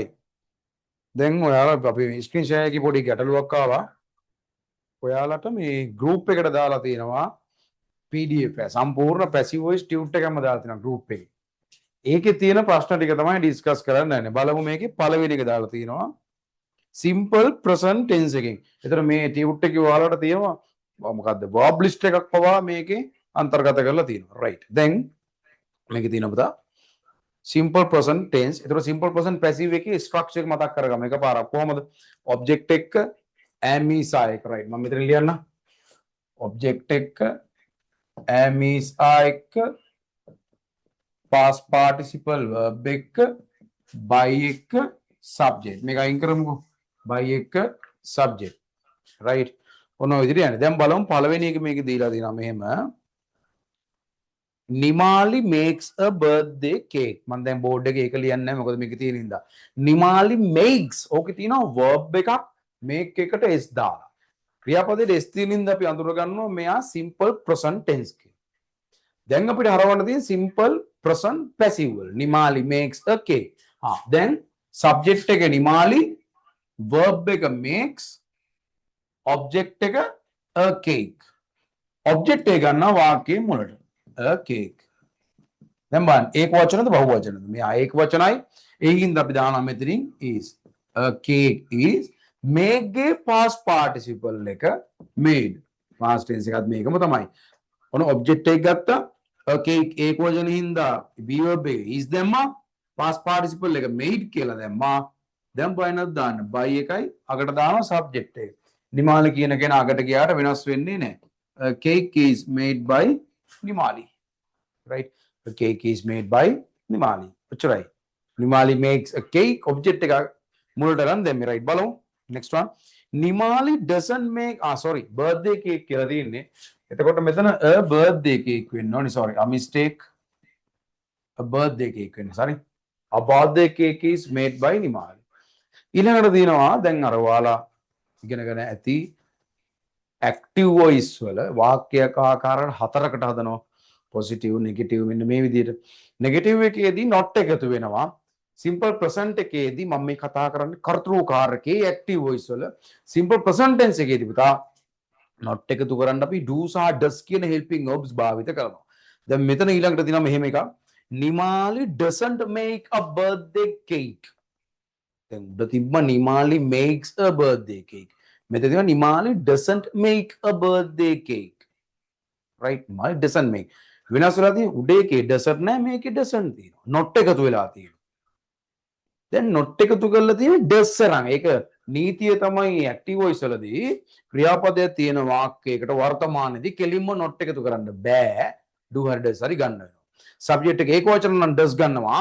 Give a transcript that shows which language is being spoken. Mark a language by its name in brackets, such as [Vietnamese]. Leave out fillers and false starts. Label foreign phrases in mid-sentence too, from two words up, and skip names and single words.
[Sinhala] දැන් ඔයාලා අපි [English] screen share [Sinhala] එකේ පොඩි ගැටලුවක් ආවා. ඔයාලට මේ ගෲප් එකට දාලා තියෙනවා PDF එක. සම්පූර්ණ [English] passive voice tute [Sinhala] එකක්ම දාලා තියෙනවා ගෲප් එකේ. ඒකේ තියෙන ප්‍රශ්න ටික තමයි ඩිස්කස් කරන්න යන්නේ. බලමු මේකේ පළවෙනි එක දාලා තියෙනවා [English] simple present tense [Sinhala] එකෙන්. ඒතර මේ ටියුට් එකේ ඔයාලට තියෙනවා මොකද්ද [English] verb list [Sinhala] එකක් පවා මේකේ අන්තර්ගත කරලා තියෙනවා. right. දැන් මේකේ තියෙනවා පුතා [English] simple present tense. [Sinhala] ඒතර [English] simple present passive [Sinhala] එකේ structure එක මතක් කරගමු. එකපාරක් කොහමද? object එක [English] am is are [Sinhala] එක. right. මම මෙතන ලියන්න. object එක [English] am is are [Sinhala] එක [English] past participle verb [Sinhala] එක by එක subject. මේක අයින් කරමුකෝ. by එක subject. right. ඔන්න ඔය විදිහට යන්නේ. දැන් බලමු පළවෙනි එක මේක දීලා තියෙනවා මෙහෙම. [English] Nimali makes a birthday cake. [Sinhala] මම දැන් බෝඩ් එකේ ඒක ලියන්නේ නැහැ මොකද මේක තියෙන හින්දා. [English] Nimali makes. [Sinhala] ඕකේ තියෙනවා verb එකක් make එකට s දාලා. ක්‍රියාපදයේ s තියෙන හින්දා අපි අඳුර ගන්නවා මෙයා [English] simple present tense [Sinhala] කියලා. දැන් අපිට හරවන්න තියෙන [English] simple present passive [Sinhala] වල. [English] Nimali makes a cake. [Sinhala] දැන් subject එක Nimali, verb එක makes, object එක [English] a cake. [Sinhala] object එක ගන්නවා වාක්‍යයේ මුලට. [English] a cake. [Sinhala] දැන් බලන්න ඒක වචනද බහුව වචනද? මෙයා ඒක වචනයි. ඒකින්ද අපි දානවා මෙතනින් is. [English] a cake is make ගේ past participle එක made. past tense [Sinhala] එකත් මේකම තමයි. ඔන්න object එක ගත්තා. [English] a cake [Sinhala] ඒක වචනේ හින්දා [English] be verb [Sinhala] එක is දැම්මා. [English] past participle [Sinhala] එක made කියලා දැම්මා. දැන් බලන්නත් දාන්න by එකයි අකට දානවා subject එක. නිමාලි කියන කෙනා අකට ගියාට වෙනස් වෙන්නේ නැහැ. [English] a cake is made by Nimali. Right? A cake is made by Nimali. ඔච්චරයි. Nimali makes a cake. [Sinhala] object එක මුලට ගන්න දැම්මේ. right. බලමු. [English] next one. Nimali doesn't make sorry birthday cake [Sinhala] කියලා තියෙන්නේ. එතකොට මෙතන [English] a birthday cake [Sinhala] වෙන්න ඕනේ. [English] sorry a mistake. a birthday cake වෙන්න. sorry. a birthday cake is made by Nimali. [Sinhala] ඊළඟට තියෙනවා දැන් අර ඔයාලා ඉගෙනගෙන ඇති [English] active voice [Sinhala] වල වාක්‍යයක ආකාර හතරකට හදනවා. [English] positive, negative [Sinhala] මෙන්න මේ විදිහට. negative එකේදී not එකතු වෙනවා. [English] simple present [Sinhala] එකේදී මම මේ කතා කරන්නේ කර්තෘකාරකේ [English] active voice [Sinhala] වල. [English] simple present tense [Sinhala] එකේදී පුතා not එකතු කරන්න අපි do සහ does කියන [English] helping verbs [Sinhala] භාවිත කරනවා. දැන් මෙතන ඊළඟට තියෙනවා මෙහෙම එකක්. [English] Nimali doesn't make a birthday cake. [Sinhala] දැන් උඩ තිබ්බ [English] Nimali makes a birthday cake. [Sinhala] මෙතන තියෙනවා [English] Nimali doesn't make a birthday cake. right. Nimali doesn't make. [Sinhala] වෙනස් වෙලා තියෙන උඩ එකේ doesn't නැහැ මේකේ doesn't තියෙනවා. not එකතු වෙලා තියෙනවා. දැන් not එකතු කරලා තියෙන්නේ does අරන්. ඒක නීතිය තමයි [English] active voice [Sinhala] වලදී ක්‍රියාපදයක් තියෙන වාක්‍යයකට වර්තමානයේදී කෙලින්ම not එකතු කරන්න බෑ. do හරි does හරි ගන්න වෙනවා. subject එක ඒක වචන නම් does ගන්නවා.